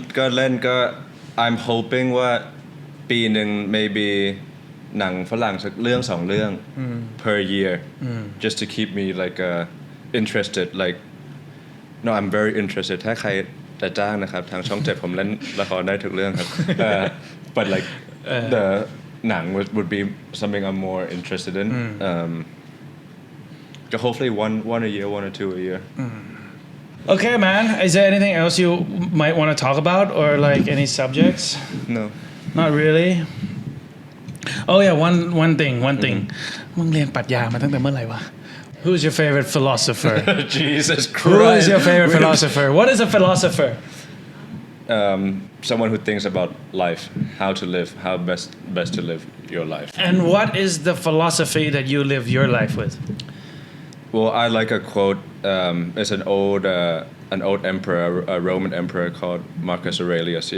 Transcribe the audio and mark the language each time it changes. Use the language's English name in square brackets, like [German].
[Thai] ก็เล่นก็ [English] I'm hoping [Thai] ว่าปีหนึ่ง [English] maybe [Thai] หนังฝรั่งสักเรื่อง2 เรื่อง [English] per year just to keep me like interested like no I'm very interested [Thai] ถ้าใครจะจ้างนะครับทางช่อง 7ผมเล่นละครได้ทุกเรื่องครับ [English] but like the หนัง would be something I'm more interested in hopefully one a year 1 or 2 a year Okay man is there anything else you might want to talk about or like any subjects no not really oh yeah one thing [Thai] มึงเรียนปรัชญามาตั้งแต่เมื่อไหร่วะ [English] Who's your favorite philosopher? Jesus Christ. Who is your favorite philosopher? What is a philosopher? Someone who thinks about life, how to live, how best to live your life. And what is the philosophy that you live your life with? Well, I like a quote. It's an old emperor, a Roman emperor called Marcus Aurelius.